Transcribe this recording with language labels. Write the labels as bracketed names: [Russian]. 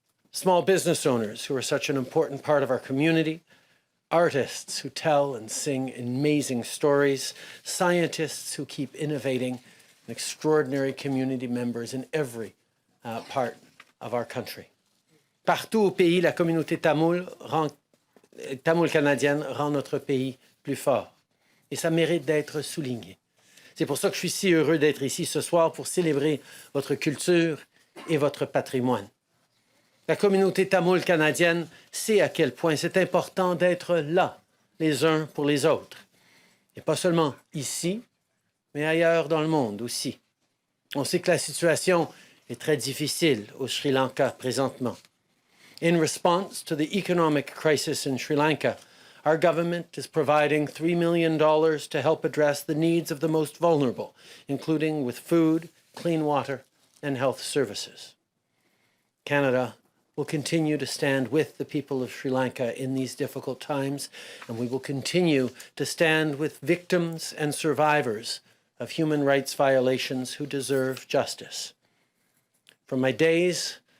[English] Small business owners who are such an important part of our community, artists who tell and sing amazing stories, scientists who keep innovating, and extraordinary community members in every part of our country. [French] Partout au pays, la communauté tamoul canadienne rend notre pays plus fort. Et ça mérite d'être souligné. C'est pour ça que je suis si heureux d'être ici ce soir pour célébrer votre culture et votre patrimoine. La communauté tamoule canadienne sait à quel point c'est important d'être là, les uns pour les autres. Et pas seulement ici, mais ailleurs dans le monde aussi. On sait que la situation est très difficile au Sri Lanka présentement. [English] In response to the economic crisis in Sri Lanka, our government is providing $3 million to help address the needs of the most vulnerable, including with food, clean water, and health services. Canada will continue to stand with the people of Sri Lanka in these difficult times, and we will continue to stand with victims and survivors of human rights violations who deserve justice. From my days